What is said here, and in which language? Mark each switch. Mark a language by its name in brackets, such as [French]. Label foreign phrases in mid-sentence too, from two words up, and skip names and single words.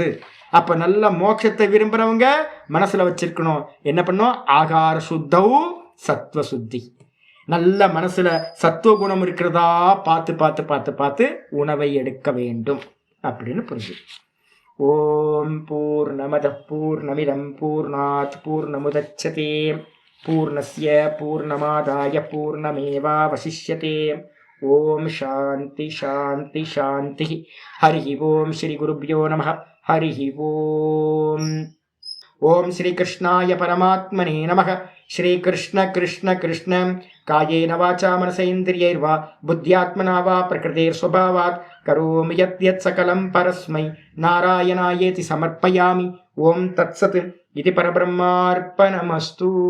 [Tamil] அப்போ நல்ல மோட்சத்தை விரும்புகிறவங்க மனசில் வச்சிருக்கணும், என்ன பண்ணோம், ஆகார சுத்தவும் சத்வ சுத்தி, நல்ல மனசில் சத்துவ குணம் இருக்கிறதா பார்த்து பார்த்து பார்த்து பார்த்து உணவை எடுக்க வேண்டும் அப்படின்னு புரிஞ்சு. [Sanskrit] ॐ पूर्णमद पूर्णमिदं पूर्णात् पूर्णमुदच्यते पूर्णस्य पूर्णमादाय पूर्णमेवावशिष्यते. ॐ शान्ति शान्ति शान्ति. हरि ॐ श्री गुरुभ्यो नमः। हरि ॐ. ॐ श्री कृष्णाय परमात्मने नमः. श्री कृष्ण कृष्ण कृष्ण कायेन वाचा मनसेन्द्रियैर्वा बुद्ध्यात्मना वा प्रकृतेर् स्वभावात् करोमि यद् यद् सकलं परस्मै नारायणायेति समर्पयामि. ॐ तत्सत् இது परब्रह्मार्पणमस्तु.